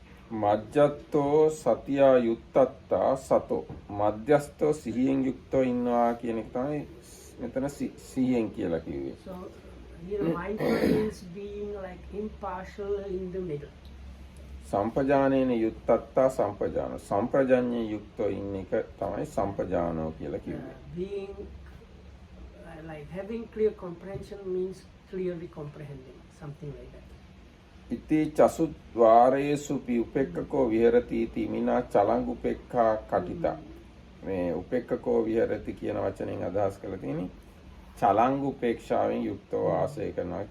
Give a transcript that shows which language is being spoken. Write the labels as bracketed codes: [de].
[pi] මජ්ජත්තෝ සතියා යුත්තත්තා සතෝ [si] මධ්‍යස්තෝ සිහියෙන් යුක්තව ඉන්නවා කියන එක තමයි මෙතන සිහියෙන් කියලා කිව්වේ. [en] So here mindful means being like impartial in the middle. [pi] සම්පජානේන යුත්තත්තා සම්පජාන [si] සම්ප්‍රජඤ්ඤේ යුක්තව ඉන්න එක තමයි සම්පජානෝ කියලා කිව්වේ. [en] Being like having clear comprehension means clearly comprehending, something like that. [pi] ඉති චසු ද්වාරේසුපි උපෙක්ඛකෝ විහෙරති इति මිනා චලං උපෙක්ඛා කටිතා. [si] මේ උපෙක්ඛකෝ විහෙරති කියන වචනයෙන් අදහස් කරලා තියෙන්නේ චලං උපේක්ෂාවෙන් යුක්තව වාසය කරනවා.